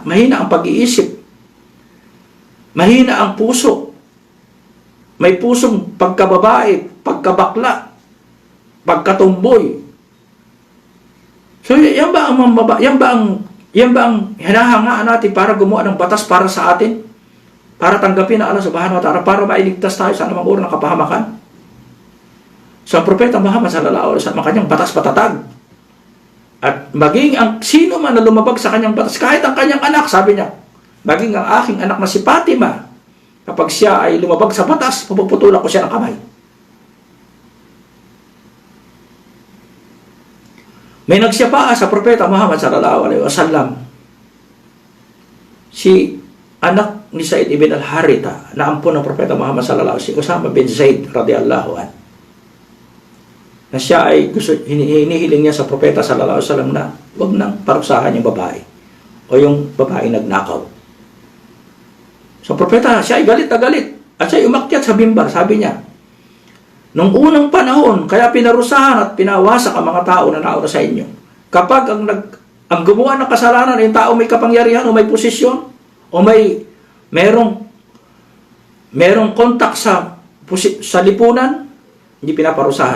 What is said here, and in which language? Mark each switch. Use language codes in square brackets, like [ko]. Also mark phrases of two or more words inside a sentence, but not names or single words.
[tl] Mahina ang pag-iisip. Mahina ang puso. May pusong pagkababae, pagkabakla, pagkatumboy. So, yan ba ang hinahangaan natin para gumawa ng batas para sa atin? Para tanggapin na Allah [ar] subhanahu wa ta'ala, [tl] para mailigtas tayo sa anumang uri ng kapahamakan? So, ang Propeta Muhammad [ar] sallallahu alaihi wasallam, [tl] kanyang batas patatag. At maging ang sino man na lumabag sa kanyang batas, kahit ang kanyang anak, sabi niya, maging ang aking anak na si Fatima, kapag siya ay lumabag sa batas, puputulan ko siya ng kamay. May nagsiyapaa sa Propeta Muhammad [ar] sallallahu alaihi wasallam, [tl] si anak ni Zaid ibn al-Haritha, na ampon ng Propeta Muhammad [ar] sallallahu alaihi wasallam, [tl] si Usama bin Zaid [ar] radhiyallahu anhu, [tl] na siya ay hinihiling niya sa Propeta [ar] sallallahu alaihi wasallam [tl] na huwag nang parusahan yung babae o yung babae nagnakaw. So Propeta, siya ay galit na galit, at siya ay umakyat sa mimbar. Sabi niya, nung unang panahon, kaya pinarusahan at pinawasak ang mga tao na nauna sa inyo. Kapag ang gumawa ng kasalanan ay yung tao may kapangyarihan o may posisyon o merong kontak sa lipunan, hindi pinaparusahan.